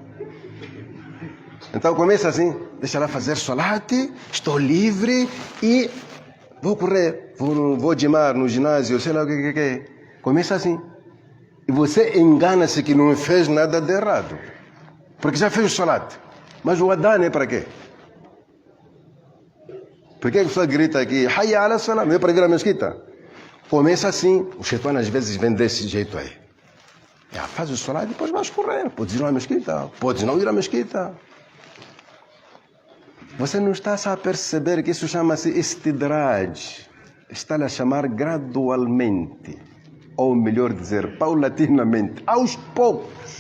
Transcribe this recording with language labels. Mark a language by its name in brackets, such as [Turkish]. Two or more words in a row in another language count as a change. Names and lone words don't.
[Portuguese] Então começa assim, deixa lá fazer salat, estou livre e vou correr, vou gimar no ginásio, sei lá o que. Começa assim. E você engana-se que não fez nada de errado. Porque já fez o salat. Mas o Adhan é para quê? Por que a pessoa grita aqui, [Arabic] حي على سلام, [Portuguese] é para ir à mesquita? Começa assim, o Shaitan às vezes vem desse jeito aí. Faz o salat e depois vai correr. Podes ir à mesquita, podes não ir à mesquita. Você não está a perceber que isso chama-se istidraj. Está a chamar gradualmente. Ou melhor dizer, paulatinamente, aos poucos.